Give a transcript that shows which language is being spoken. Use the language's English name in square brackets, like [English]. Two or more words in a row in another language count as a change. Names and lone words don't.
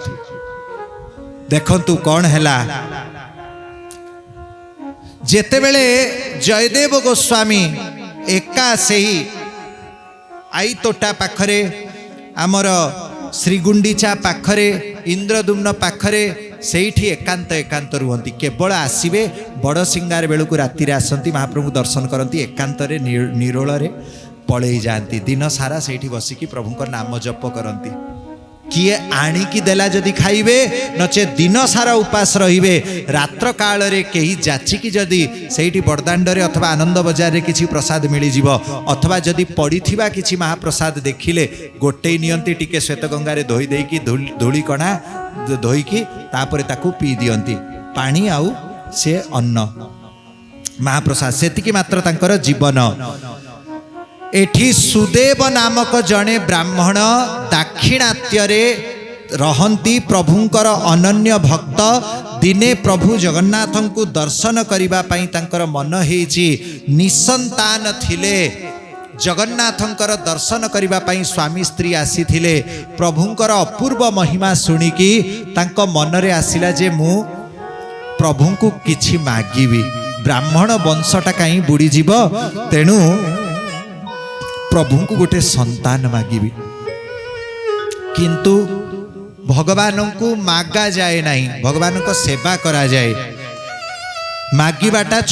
[Odia] ଦେଖନ୍ତୁ କଣ ହେଲା ଯେତେବେଳେ ଜୟଦେବ ଗୋସ୍ୱାମୀ ଏକା ସେହି ଆଇ ତୋଟା ପାଖରେ ଆମର ଶ୍ରୀଗୁଣ୍ଡିଚା ପାଖରେ ଇନ୍ଦ୍ରଦ୍ୟୁମ୍ନ ପାଖରେ ସେଠି ଏକାନ୍ତ ଏକାନ୍ତ ରହନ୍ତି କେବଳ ଆସିବେ ବଡ଼ ସିଂଗାର ବେଳୁ ରାତି ଆସନ୍ତି ମହାପ୍ରଭୁ ଦର୍ଶନ କରନ୍ତି ଏକାନ୍ତ ନିରୋଳ ପଳାଇ ଯାଆନ୍ତି ଦିନ ସାରା ସେଠି ବସିକି ପ୍ରଭୁଙ୍କର ନାମ ଜପ କରନ୍ତି। କିଏ ଆଣିକି ଦେଲା ଯଦି ଖାଇବେ ନଚେ ଦିନ ସାରା ଉପାସ ରହିବେ ରାତ୍ର କାଳ ରେ କେହି ଯାଚିକି ଯଦି ସେଠି ବଡ଼ଦାଣ୍ଡ ରେ ଅଥବା ଆନନ୍ଦ ବଜାର ରେ କିଛି ପ୍ରସାଦ ମିଳି ଯିବ ଅଥବା ଯଦି ପଡ଼ିଥିବା କିଛି ମହାପ୍ରସାଦ ଦେଖିଲେ ଗୋଟେ ନିଅନ୍ତି ଟିକେ ଶ୍ୱେତ ଗଙ୍ଗା ରେ ଧୋଇ ଦେଇକି ଧୂଳି କଣା ଧୋଇକି ତାପରେ ତାକୁ ପି ଦିଅନ୍ତି ପାଣି ଆଉ ସେ ଅନ୍ନ ମହାପ୍ରସାଦ ସେତିକି ମାତ୍ର ତାଙ୍କର ଜୀବନ। ଏଠି ସୁଦେବ ନାମକ ଜଡ଼େ ବ୍ରାହ୍ମଣ ଦାକ୍ଷିଣାତ୍ୟ ରହନ୍ତି ପ୍ରଭୁଙ୍କର ଅନନ୍ୟ ଭକ୍ତ ଦିନେ ପ୍ରଭୁ ଜଗନ୍ନାଥ କୁ ଦର୍ଶନ କରିବା ପାଇଁ ତାଙ୍କର ମନ ହେଉଛି ନିଃସନ୍ତାନ ଥିଲେ ଜଗନ୍ନାଥଙ୍କର ଦର୍ଶନ କରିବା ପାଇଁ ସ୍ୱାମୀ ସ୍ତ୍ରୀ ଆସିଥିଲେ ପ୍ରଭୁଙ୍କର ଅପୂର୍ବ ମହିମା ଶୁଣିକି ତାଙ୍କ ମନରେ ଆସିଲା ଯେ ମୁଁ ପ୍ରଭୁ କୁ କିଛି ମାଗିବି ବ୍ରାହ୍ମଣ ବଂଶଟା କାହିଁ ବୁଡ଼ି ଯିବ ତେଣୁ ପ୍ରଭୁ କୁ ଗୋଟେ ସନ୍ତାନ ମାଗିବି କିନ୍ତୁ ଭଗବାନ କୁ ମଗା ଯାଏ ନାହିଁ ଭଗବାନ କୁ ସେବା କରା ଯାଏ ମାଗିବାଟା